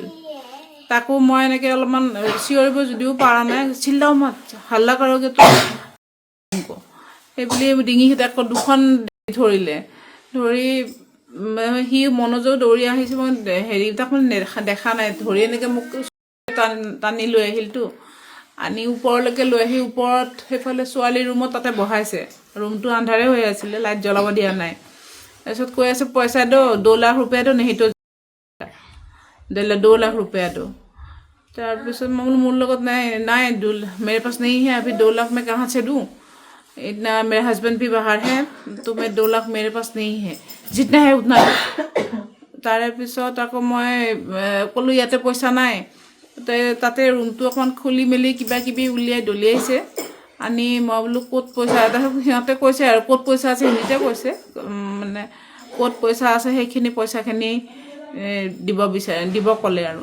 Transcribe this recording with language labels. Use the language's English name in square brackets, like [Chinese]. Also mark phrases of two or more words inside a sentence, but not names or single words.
[Assamese] তাকো মই এনেকৈ অলপমান চিঞৰিব যদিও পৰা নাই, চিল্লাও মাত হাল্লা কৰোঁগৈ তো সেইবুলি ডিঙিত আকৌ দুখন ধৰিলে, ধৰি সি মনোযোগ দৌৰি আহিছে। মই তাক দেখা নাই, ধৰি এনেকৈ মোক টানি লৈ আহিলতো, আনি ওপৰলৈকে লৈ আহি ওপৰত সেইফালে ছোৱালীৰ ৰুমত তাতে বহাইছে। ৰুমটো আন্ধাৰে হৈ আছিলে, লাইট জ্বলাব দিয়া নাই। তাৰপিছত কৈ আছে [Hindi] पैसा दो, 2 लाख रुपया दो, नहीं तो 2 लाख रुपया दो। [Assamese] তাৰপিছত মই বোলো মোৰ লগত নাই [Hindi] मेरे पास नहीं है अभी, 2 लाख मैं कहाँ से दूँ, इतना मेरे हस्बैंड भी बाहर है, तो मैं 2 लाख मेरे पास नहीं है, जितना है उतना। [Assamese] তাৰে পিছত আকৌ মই ক'লোঁ ইয়াতে পইচা নাই। তাতে ৰুমটো অকণমান খুলি মেলি কিবা কিবি দলিয়াইছে, আনি মই বোলো ক'ত পইচা, তাৰপিছত সিহঁতে কৈছে আৰু ক'ত পইচা আছে, সিহঁতে কৈছে মানে ক'ত পইচা আছে সেইখিনি পইচাখিনি দিব ক'লে আৰু।